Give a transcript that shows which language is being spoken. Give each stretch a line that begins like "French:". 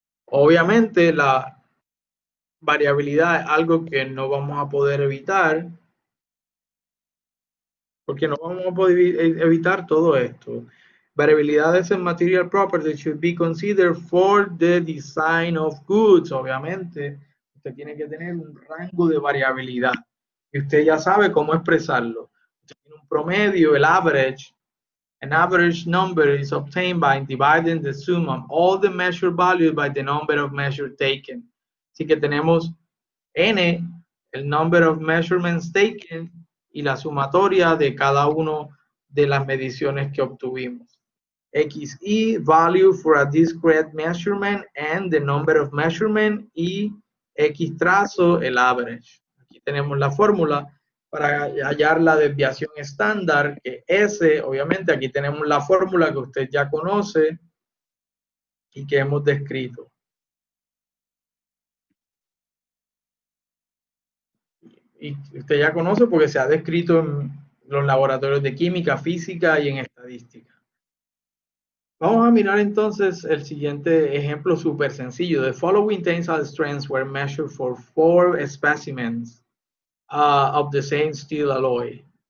Spanish: Obviamente la variabilidad es algo que no vamos a poder evitar, porque no vamos a poder evitar todo esto.
English: Variabilidades en material properties should be considered for the design of goods.
Spanish: Obviamente, usted tiene que tener un rango de variabilidad. y usted ya sabe cómo expresarlo. Usted tiene un promedio, el average.
English: An average number is obtained by dividing the sum of all the measured values by the number of measures taken.
Spanish: Así que tenemos n, el number of measurements taken, y la sumatoria de cada uno de las mediciones que obtuvimos.
English: XE, value for a discrete measurement, and the number of measurement,
Spanish: y X trazo, el average. Aquí tenemos la fórmula para hallar la desviación estándar, que S, obviamente aquí tenemos la fórmula que usted ya conoce y que hemos descrito. Y usted ya conoce porque se ha descrito en los laboratorios de química, física y en estadística. Vamos a mirar entonces el siguiente ejemplo súper sencillo.
English: The following tensile strengths were measured for 4 specimens of the same steel alloy.